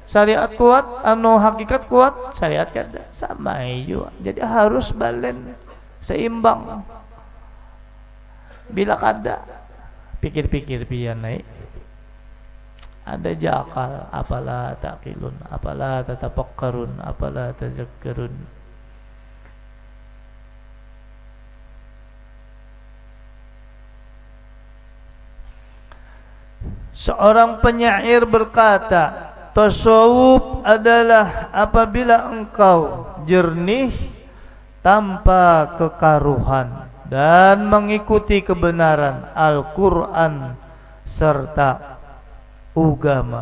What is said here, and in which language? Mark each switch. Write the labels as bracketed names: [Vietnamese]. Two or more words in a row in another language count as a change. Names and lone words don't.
[Banjar] Syariat kuat, anu hakikat kuat, syariat kada sama juga. [Indonesian] Jadi harus balen, seimbang. Bila kada pikir-pikir pian naik, ada jakal, [Arabic] apalah taqilun, apalah tatafakkarun, apalah tazakkarun. [Indonesian] Seorang penyair berkata, tasawuf adalah apabila engkau jernih tanpa kekaruhan dan mengikuti kebenaran Al-Quran serta agama.